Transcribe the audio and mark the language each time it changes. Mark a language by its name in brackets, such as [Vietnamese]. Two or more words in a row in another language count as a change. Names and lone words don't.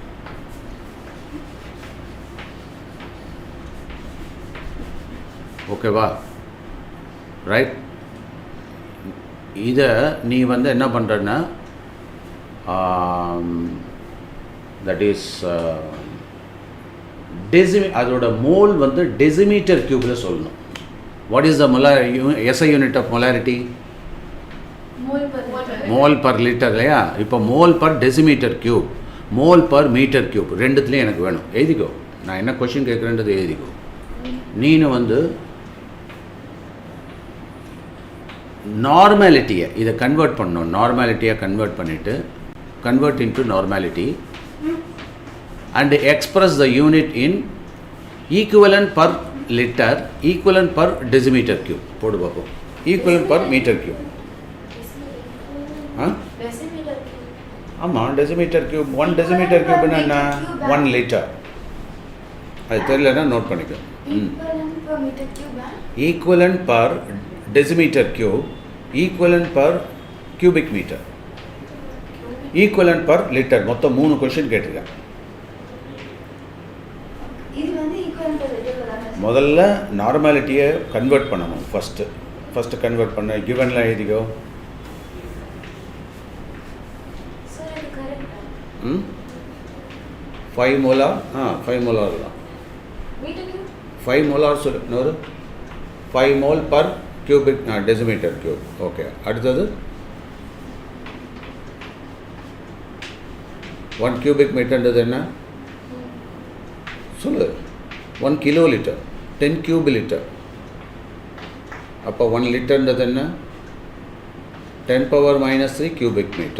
[Tamil] ஓகேவா? ரைட். இதை நீ வந்து என்ன பண்ணுறன்னா, [English] that is [Tamil] அதோட மோல் வந்து [English] decimeter cubeில் [Tamil] சொல்லணும். [English] What is the SI unit of molarity? mole per liter இல்லையா? [Tamil] இப்போ [English] mole per decimeter cube, mole per meter cube, [Tamil] ரெண்டுத்துலேயும் எனக்கு வேணும். எழுதிக்கோ, நான் என்ன கொஷின் கேட்குறேன்றது எழுதிக்கோ. நீனு வந்து நார்மாலிட்டியை இதை கன்வெர்ட் பண்ணணும். நார்மாலிட்டியை கன்வெர்ட் பண்ணிவிட்டு [English] convert into normality and express the unit in equivalent per liter, equivalent per decimeter cube. [Tamil] போடு பாப்போம். [English] equivalent per meter cube. decimeter cube. ஆமாம், decimeter cube. 1 decimeter cube [Tamil] என்ன? [English] 1 liter. [Tamil] அது தெரியலன்னா நோட் பண்ணிக்கோ. [English] equivalent per meter cube. equivalent per decimeter cube, equivalent per cubic meter, equivalent per liter. [Tamil] மொத்தம் 3 கொஸ்டின் கேட்டிருக்கேன். முதல்ல நார்மாலிட்டியை கன்வெர்ட் பண்ணணும். ஃபஸ்ட்டு கன்வெர்ட் பண்ண கிவன்லாம் எழுதிக்கோ. [English] 5 molar 5 molar தான். [Tamil] 5 molar சொல்லு. [English] 5 mol per cubic decimeter cube. [Tamil] ஓகே, அடுத்தது 1 [English] cubic meterன்றது [Tamil] என்ன சொல்லு? [English] 1 kiloliter, 10 cube liter. [Tamil] அப்போ 1 லிட்டர்ன்றது என்ன? [English] 10 power minus 3 cubic meter.